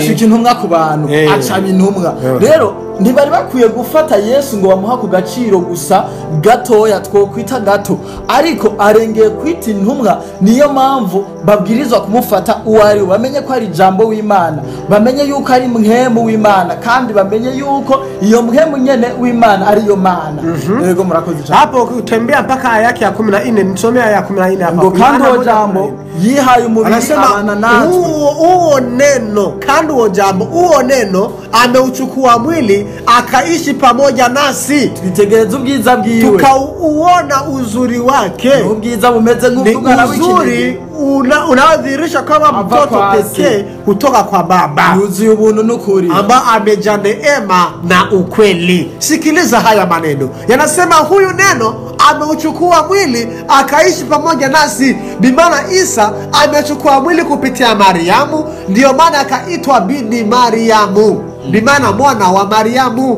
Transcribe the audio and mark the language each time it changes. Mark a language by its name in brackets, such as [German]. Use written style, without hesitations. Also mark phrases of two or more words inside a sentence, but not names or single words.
[Rundi] agacika intumwa ku bantu, acaba intumwa. Rero ntibari bakwiye gufata Yesu ngo bamuha ku gaciro gusa gatoya, twokwita gato, ariko arengeye kwita intumwa. Niyo mpamvu babwirizwa kumufata uwo ari we, bamenye ko ari jambo w'Imana, bamenye yuko ari mhemu w'Imana, kandi bamenye yuko iyo mhemu nyene w'Imana ari yo Mana. Yego, murakoze cyane. [Swahili] Hapo utembea mpaka aya yake ya 14, nisomea aya 14 hapa. [Rundi] Ngo kandi uwo jambo yihaye umubiri abana natwe. [Swahili] Uwo neno, [Rundi] kandi uwo jambo, [Swahili] uwo neno ameuchukua mwili akaishi pamoja nasi, [Rundi] twitegereza ubwiza bwiwe, [Swahili] tukauona uzuri wake. [Rundi] Ubwiza bumeze nk'umwana w'ikindi, [Swahili] unaodhihirisha kama mtoto pekee kutoka kwa Baba, [Rundi] yuzuye ubuntu n'ukuri, [Swahili] ambaye amejaa neema na ukweli. Sikiliza haya maneno, yanasema huyu neno ameuchukua mwili akaishi pamoja nasi. Bimana Isa amechukua mwili kupitia Mariamu, ndio maana akaitwa bini Mariamu, bimana mwana wa Mariamu.